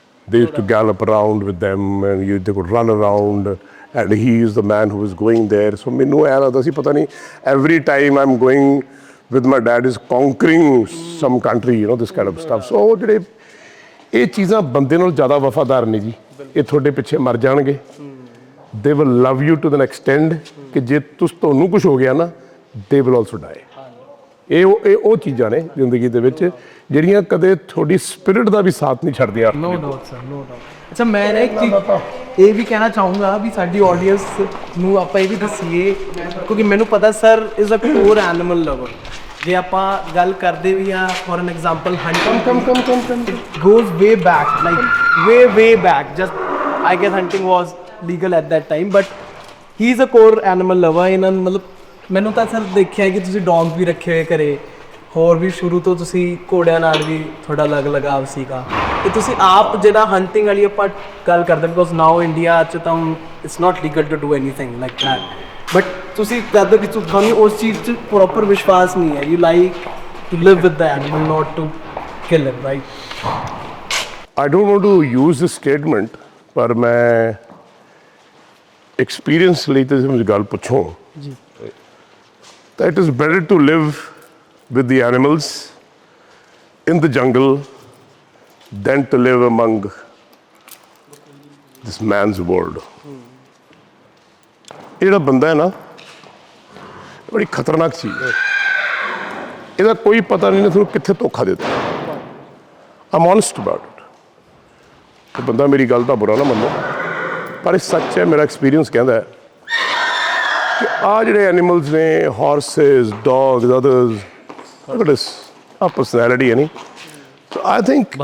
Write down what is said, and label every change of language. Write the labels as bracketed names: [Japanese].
[English] they used to gallop around with them and they would run around and he is the man who was going there so [Punjabi] ਮੈਨੂੰ ਐਂ ਲੱਗਦਾ ਸੀ ਪਤਾ ਨਹੀਂ [English] every time I'm going with my dad is conquering some country this kind of stuff so [Punjabi] ਉਹ ਜਿਹੜੇ ਇਹ ਚੀਜ਼ਾਂ ਬੰਦੇ ਨਾਲ ਜ਼ਿਆਦਾ ਵਫਾਦਾਰ ਨੇ ਜੀ ਇਹ ਤੁਹਾਡੇ ਪਿੱਛੇ ਮਰ ਜਾਣਗੇ [English] they will love you to the extent [Punjabi] ਕਿ ਜੇ ਤੁਹਾਨੂੰ ਕੁਝ ਹੋ ਗਿਆ ਨਾ [English] they will also die [Punjabi] ਇਹ ਉਹ ਚੀਜ਼ਾਂ ਨੇ ਜ਼ਿੰਦਗੀ ਦੇ ਵਿੱਚ ਜਿਹੜੀਆਂ ਕਦੇ ਤੁਹਾਡੀ ਸਪਿਰਿਟ ਦਾ ਵੀ ਸਾਥ ਨਹੀਂ ਛੱਡਦੀਆਂ no doubt sir no doubt ਅੱਛਾ ਮੈਂ ਨਾ ਇੱਕ ਚੀਜ਼ ਇਹ ਵੀ ਕਹਿਣਾ ਚਾਹੂੰਗਾ ਵੀ ਸਾਡੀ ਆਡੀਅנס ਨੂੰ ਆਪਾਂ ਇਹ ਵੀ ਦੱਸੀਏ ਕਿਉਂਕਿ ਮੈਨੂੰ ਪਤਾ sir [English] is a core animal lover [Punjabi] ਜੇ ਆਪਾਂ ਗੱਲ ਕਰਦੇ ਵੀ ਆ four N example hunting [English] goes way back like way back just I guess hunting was legal at that time but he is a core animal lover [Punjabi] ਇਹਨਾਂ ਨੂੰ ਮਤਲਬ ਮੈਨੂੰ ਤਾਂ ਸਰ ਦੇਖਿਆ ਕਿ ਤੁਸੀਂ ਡੌਗ ਵੀ ਰੱਖੇ ਹੋਏ ਘਰੇ ਹੋਰ ਵੀ ਸ਼ੁਰੂ ਤੋਂ ਤੁਸੀਂ ਘੋੜਿਆਂ ਨਾਲ ਵੀ ਤੁਹਾਡਾ ਅਲੱਗ ਲਗਾਵ ਸੀਗਾ ਤੇ ਤੁਸੀਂ ਆਪ ਜਿਹੜਾ ਹੰਟਿੰਗ ਵਾਲੀ ਆਪਾਂ ਗੱਲ ਕਰਦੇ ਬਿਕੋਜ਼ ਨਾਓ ਇੰਡੀਆ 'ਚ ਤਾਂ [English] it's not legal to do anything like that but [Punjabi] ਤੁਸੀਂ ਕਰਦੇ ਕਿ ਤੁਹਾਨੂੰ ਉਸ ਚੀਜ਼ 'ਚ ਪ੍ਰੋਪਰ ਵਿਸ਼ਵਾਸ ਨਹੀਂ ਹੈ [English] you like to live with the animal not to kill him right I don't want to use this statement [Punjabi] ਪਰ ਮੈਂ ਐਕਸਪੀਰੀਅੰਸ ਲਈ ਤੇ ਮੈਨੂੰ ਗੱਲ ਪੁੱਛੋ ਜੀ [English] that it is better to live with the animals in the jungle than to live among this man's world. [Punjabi] ਇਹ ਜਿਹੜਾ ਬੰਦਾ ਹੈ ਨਾ ਇਹ ਬੜੀ ਖਤਰਨਾਕ ਚੀਜ਼ ਹੈ ਇਹਦਾ ਕੋਈ ਪਤਾ ਨਹੀਂ ਨਾ ਤੁਹਾਨੂੰ ਕਿੱਥੇ ਧੋਖਾ ਦੇ ਦਿੱਤਾ [English] I'm honest about it. [Punjabi] ਤੇ ਬੰਦਾ ਮੇਰੀ ਗੱਲ ਦਾ ਬੁਰਾ ਨਾ ਮੰਨੋ ਪਰ ਇਹ ਸੱਚ ਹੈ ਮੇਰਾ ਐਕਸਪੀਰੀਅੰਸ ਕਹਿੰਦਾ ਹੈ ਕਿ ਆ ਜਿਹੜੇ ਐਨੀਮਲਸ ਨੇ ਹਾਰਸਿਸ dogs others [English] look at this [Punjabi] ਆ ਪਰਸਨੈਲਿਟੀ ਹੈ ਨਹੀਂ ਸੋ ਆਈ ਥਿੰਕ